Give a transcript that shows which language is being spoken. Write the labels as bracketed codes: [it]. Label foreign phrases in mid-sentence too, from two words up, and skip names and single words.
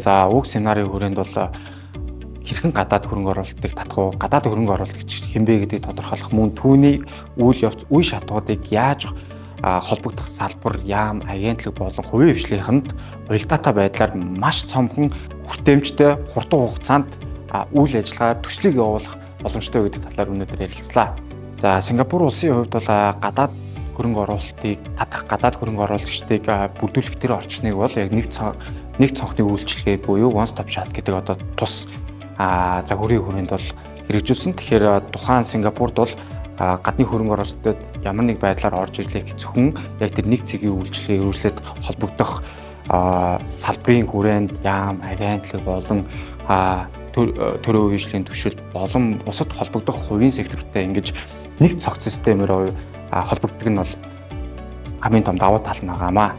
[mn] За уг семинарын хүрээнд бол хэрхэн гадаад хөрөнгө оруулалтыг татах уу, гадаад хөрөнгө оруулагч хэмбэ гэдгийг тодорхойлох, мөн түүний үйл явц, үе шатуудыг яаж холбогдох салбар, яам, агентлаг болон хувийн хвшлийнхэнд уялдаатай байдлаар маш цомхон, хүртээмжтэй, хурдан хугацаанд үйл ажиллагаа төслийг явуулах боломжтой гэдэг талаар өнөөдөр ярилцлаа. За Сингапур улсын хувьд бол гадаад хөрөнгө оруулалтыг татах, гадаад хөрөнгө оруулагчдыг бүрдүүлэх төр орчныг бол яг нэг цонхны үйлчилгээ буюу [en] one stop shop [mn] гэдэг одоо тус загварын хүрээнд бол хэрэгжүүлсэн. Тэгэхээр тухайн Сингапурд бол гадны хөрөнгө оруулалтад ямар нэг байдлаар орж ирлээ зөвхөн яг тэр нэг цэгийн үйлчилгээ өргөжлөд холбогдох салбарын хүрээнд яам, агентлаг болон төрийн үеийн түвшилт болон бусад холбогдох хувийн сектортой ингэж нэг цогц системээр холбогддог нь бол хамгийн том давуу тал нь байгаамаа.